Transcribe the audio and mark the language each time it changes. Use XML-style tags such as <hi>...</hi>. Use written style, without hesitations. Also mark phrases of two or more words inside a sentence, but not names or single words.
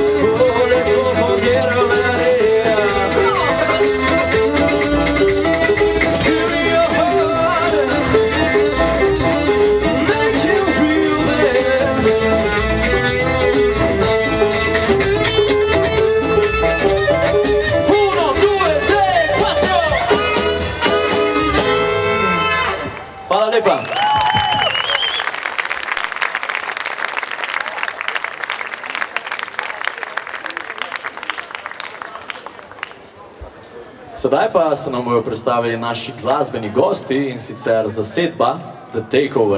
<en>Oh, let's all forget about it. Give me your heart, make it real, baby.</en> <it>Uno, due, tre, quattro.</it> <sl>Hvala lepa. Sedaj pa se nam bojo predstavili naši glasbeni gosti, in sicer zasedba The Takeover.</sl>